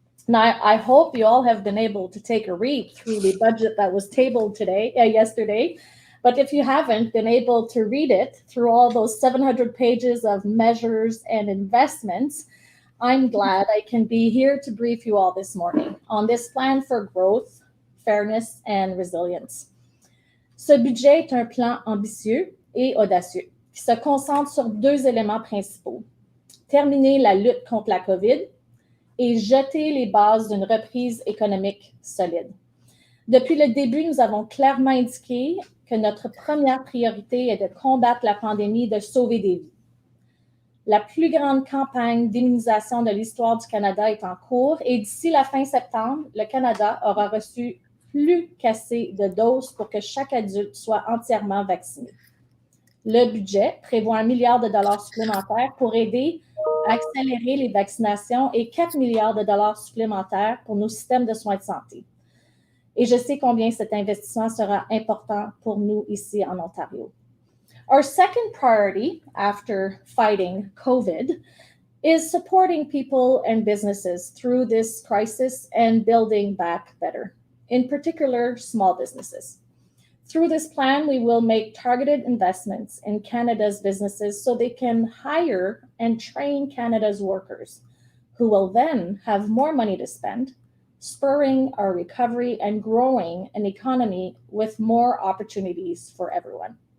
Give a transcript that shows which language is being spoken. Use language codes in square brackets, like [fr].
[en] Now, I hope you all have been able to take a read through the budget that was tabled yesterday. But if you haven't been able to read it through all those 700 pages of measures and investments, I'm glad I can be here to brief you all this morning on this plan for growth, fairness, and resilience. [fr] Ce budget est un plan ambitieux et audacieux qui se concentre sur deux éléments principaux. Terminer la lutte contre la COVID et jeter les bases d'une reprise économique solide. Depuis le début, nous avons clairement indiqué que notre première priorité est de combattre la pandémie et de sauver des vies. La plus grande campagne d'immunisation de l'histoire du Canada est en cours et d'ici la fin septembre, le Canada aura reçu plus qu'assez de doses pour que chaque adulte soit entièrement vacciné. Le budget prévoit $1 milliard supplémentaires pour aider à accélérer les vaccinations et $4 milliards supplémentaires pour nos systèmes de soins de santé. Et je sais combien cet investissement sera important pour nous ici en Ontario. [en] Our second priority after fighting COVID is supporting people and businesses through this crisis and building back better, in particular, small businesses. Through this plan, we will make targeted investments in Canada's businesses so they can hire and train Canada's workers, who will then have more money to spend, spurring our recovery and growing an economy with more opportunities for everyone.